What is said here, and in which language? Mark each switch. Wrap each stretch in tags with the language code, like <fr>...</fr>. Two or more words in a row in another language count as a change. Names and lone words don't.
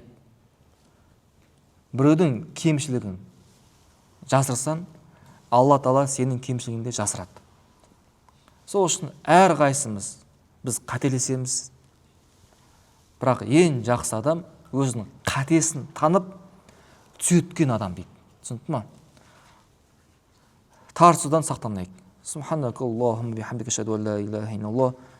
<kk>Біреудің кемшілігін жасырсан, Алла Тағала сенің кемшілігіңді жасырады. Сол үшін әр қайсымыз біз қателесеміз. Бірақ ең жақсы адам өзінің қатесін танып, түзеткен адам дейді. Түсінді ма? Тартысудан сақтанайық.</kk> <ar>سبحانك اللهم بحمدك أشهد أن لا إله إلا الله.</ar>